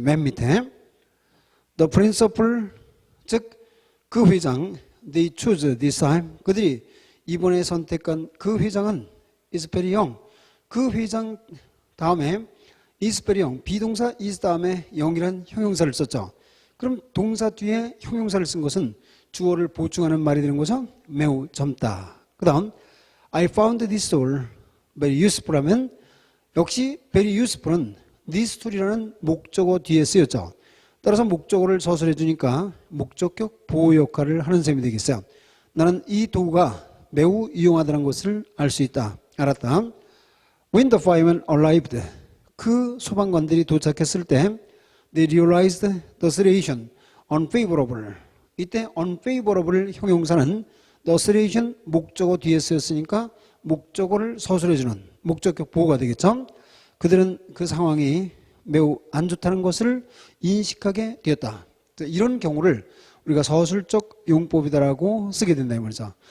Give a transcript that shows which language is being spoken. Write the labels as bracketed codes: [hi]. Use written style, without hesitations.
[ko] 맨 밑에 [en] The principal, [ko] 즉 그 회장, [en] they choose this time, [ko] 그들이 이번에 선택한 그 회장은 [en] is very young. [ko] 그 회장 다음에 [en] is very young, [ko] 비동사 is 다음에 young이란 형용사를 썼죠. 그럼 동사 뒤에 형용사를 쓴 것은 주어를 보충하는 말이 되는 거죠. 매우 젊다. 그 다음 [en] I found this tool very useful [ko] 하면 역시 very useful은 this tool이라는 목적어 뒤에 쓰였죠. 따라서 목적어를 서술해 주니까 목적격 보호 역할을 하는 셈이 되겠어요. 나는 이 도구가 매우 유용하다는 것을 알 수 있다. 알았다. [en] When the firemen arrived, [ko] 그 소방관들이 도착했을 때 [en] they realized the situation unfavorable. [ko] 이때 unfavorable 형용사는 the situation 목적어 뒤에 쓰였으니까 목적어를 서술해주는 목적격 보호가 되겠죠. 그들은 그 상황이 매우 안 좋다는 것을 인식하게 되었다. 이런 경우를 우리가 서술적 용법이다라고 쓰게 된다 이 말이죠.